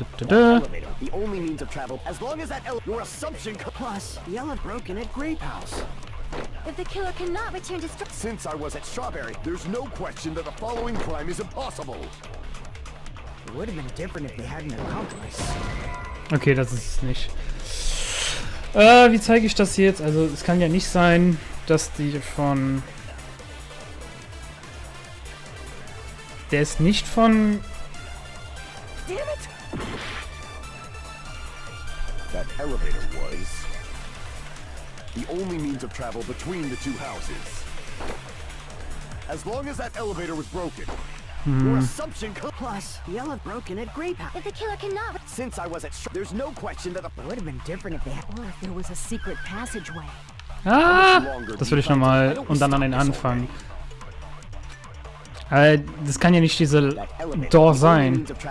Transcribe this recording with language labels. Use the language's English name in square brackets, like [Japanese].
[English] Elevator, the only means of travel. As long as that your assumption Plus, the elevator broken at Grape House. If the killer cannot return to Since I was at Strawberry, there's no question that the following crime is impossible. It would have been different if they had an accomplice. [German] Okay, das ist es nicht. Wie zeige ich das jetzt? Also, es kann ja nicht sein, dass die von... Der ist nicht von... [English] Damn it! That elevator was the only means of travel between the two houses. As long as that elevator was broken, your assumption Plus, the elevator broken at Grape House. If the killer cannot... Since I was at there's no question that the It would have been different if they had... Or if there was a secret passageway. [German] Ah! Das will ich nochmal und dann an den Anfang. Das kann ja nicht diese Door sein.